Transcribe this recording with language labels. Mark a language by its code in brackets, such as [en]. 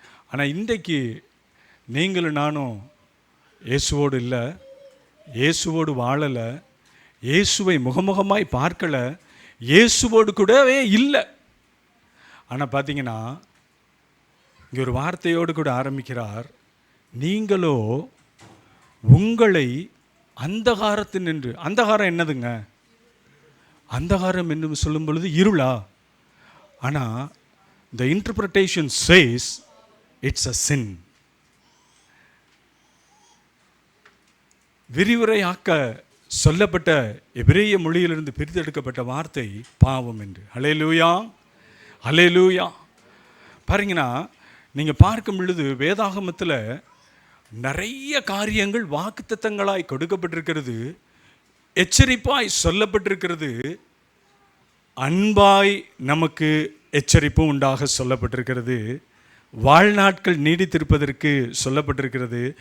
[ta] ஆனால் இன்றைக்கு நீங்களும் நானும் இயேசுவோடு இல்லை, இயேசுவோடு வாழலை, இயேசுவை முகமுகமாய் பார்க்கலை, இயேசுவோடு கூடவே இல்லை. ஆனால் பார்த்தீங்கன்னா இங்கே ஒரு வார்த்தையோடு கூட ஆரம்பிக்கிறார். நீங்களோ உங்களை அந்தகாரத்தில் நின்று, அந்தகாரம் என்னதுங்க? அந்தகாரம் என்று சொல்லும் பொழுது இருளா? ஆனால் [en] the interpretation says it's a sin. [ta] விரிவுரையாக்க சொல்லப்பட்ட எபிரேய மொழியிலிருந்து பிரித்தெடுக்கப்பட்ட வார்த்தை பாவம் என்று. ஹல்லேலூயா, ஹல்லேலூயா. பாருங்கன்னா நீங்கள் பார்க்கும் பொழுது வேதாகமத்தில் நிறைய காரியங்கள் வாக்குத்தத்தங்களாய் கொடுக்கப்பட்டிருக்கிறது, எச்சரிப்பாய் சொல்லப்பட்டிருக்கிறது, அன்பாய் நமக்கு எச்சரிப்பும் உண்டாக சொல்லப்பட்டிருக்கிறது, வாழ்நாட்கள் நீடித்திருப்பதற்கு சொல்லப்பட்டிருக்கிறது.